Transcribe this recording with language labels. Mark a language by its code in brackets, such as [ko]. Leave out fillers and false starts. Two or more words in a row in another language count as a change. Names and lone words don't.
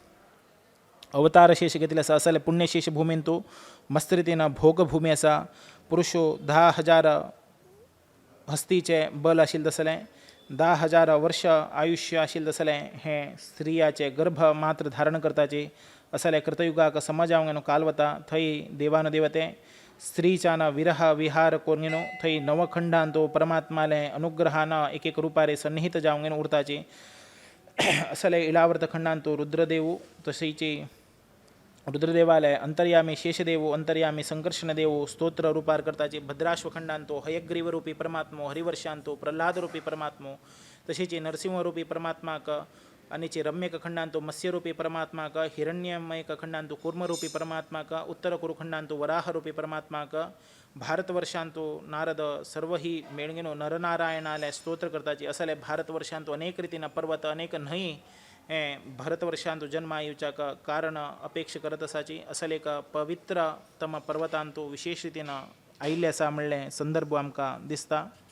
[kok] अवतार शेष घेतले आसा असले पुण्यशेष भूमींतू मस्त रितीनं भोगभूमी आसा पुरुषो 10,000 हस्तीचे बल आशिल्ले तसलें 10,000 वर्ष आयुष्य आशिल्ले तसलें हे स्त्रियाचे गर्भ मात्र धारण करताचे असले कृतयुगाक समजावंगेनो काल वता थंय देवान देवते स्त्रीच्यान विरह विहार करून थंय नवखंडांतो परमात्माले अनुग्रहान एक एक रुपारे सन्निहित जावंगेन उरताचे असले इलावर्त खंडांतो रुद्रदेव तशीची रुद्रदेवालय अंतर्यामी शेषदेव अंतर्यामी संकर्षणदेव स्तोत्र रूपार करताचे भद्राश्वखंडांतो हयग्रीव रूपी परमात्मो हरिवर्षांतो प्रल्हाद रूपी परमात्मो तशीची नरसिंह रूपी परमात्माक अनिचे रम्यक खंडांतो मत्स्यरूपी परमात्माक हिरण्यमयक खंडांतो कूर्मरूपी परमात्माक उत्तर कुरुखंडांतो वराहरूपी परमात्माक भारतवर्षांतो नारद सर्व ही मेळगेनो नरनारायणालय स्तोत्र करताची असले भारतवर्षांतो अनेक रितीनं पर्वत अनेक न्हंय हे भारतवर्षांतो जन्म येवच्याक कारण अपेक्षा करत आसाची असले एक पवित्रतम पर्वतांतो विशेष रितीनं आयिल्ले आसा म्हणलें संदर्भ आमकां दिसता